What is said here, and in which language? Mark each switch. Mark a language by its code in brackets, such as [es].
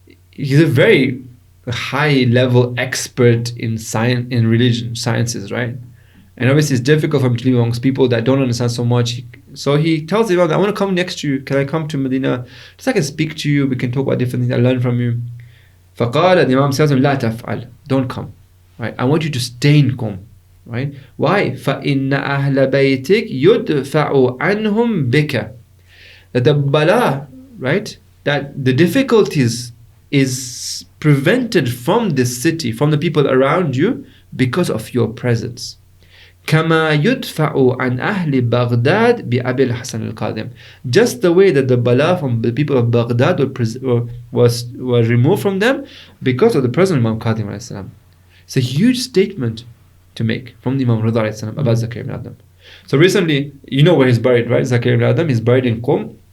[en] He's a very high level expert in science, in religion, sciences, right? And obviously it's difficult for him to live amongst people that don't understand so much. So he tells Imam, I want to come next to you. Can I come to Medina? Just so I can speak to you. We can talk about different things I learn from you. فقال, the Imam says, [ar] لا تفعل, [en] don't come. Right? I want you to stay in Qom. Right? Why? [ar] فإن أهل بيتك يدفع عنهم بك. [en] That the bala, right? That the difficulties is prevented from this city, from the people around you, because of your presence. [ar] كما يدفع عن أهل بغداد بأبي الحسن القادم. [en] Just the way that the bala from the people of Baghdad was removed from them because of the presence of Imam Qadim alayhi salam. It's a huge statement to make from the Imam Ridha alayhi salam about Zakir ibn Adam. So recently, you know where he's buried, right? Zakir ibn Adam, he's buried in Qom.